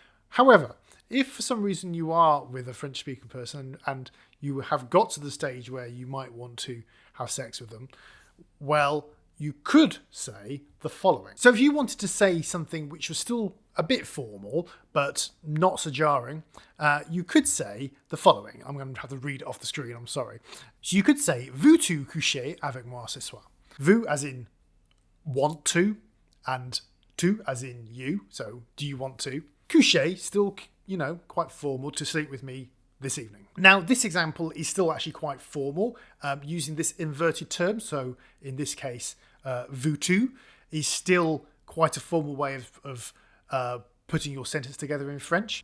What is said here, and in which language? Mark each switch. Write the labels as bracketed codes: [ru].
[en] However, if for some reason you are with a French-speaking person and you have got to the stage where you might want to have sex with them, well, you could say the following. So if you wanted to say something which was still a bit formal, but not so jarring, you could say the following. I'm going to have to read it off the screen, I'm sorry. So you could say, [fr] Veux-tu coucher avec moi ce soir? [en] Vous as in want to, and tu as in you. So do you want to? Coucher, still, quite formal, to sleep with me this evening. Now, this example is still actually quite formal, using this inverted term. So in this case, veux-tu is still quite a formal way of putting your sentence together in French.